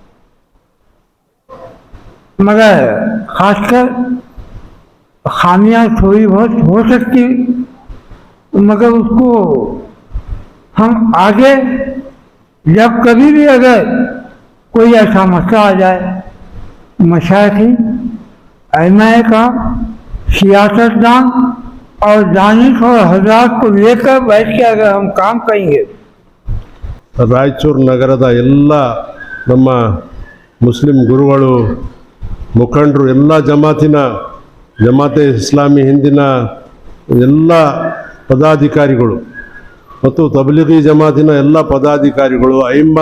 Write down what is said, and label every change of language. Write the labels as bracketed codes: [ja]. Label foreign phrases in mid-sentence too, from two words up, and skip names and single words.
[ur] مگر خاص کر خامیاں تھوڑی بہت ہو سکتی، مگر اس کو ہم آگے جب کبھی بھی اگر کوئی ایسا مسئلہ آ جائے، مشائخین، ائمہ کا، سیاستدان اور دانش اور حضرات کو لے کر بیٹھ کے اگر ہم کام کریں گے, [kn] ರಾಯಚೂರು ನಗರದ ಎಲ್ಲ ನಮ್ಮ ಮುಸ್ಲಿಂ ಗುರುಗಳು, ಮುಖಂಡರು, ಎಲ್ಲ ಜಮಾತೆ ಇಸ್ಲಾಮಿ ಹಿಂದಿನ ಎಲ್ಲ ಪದಾಧಿಕಾರಿಗಳು ಮತ್ತು ತಬ್ಲಿಗಿ ಜಮಾತಿನ ಎಲ್ಲ ಪದಾಧಿಕಾರಿಗಳು, ಐಮ್ಮಾ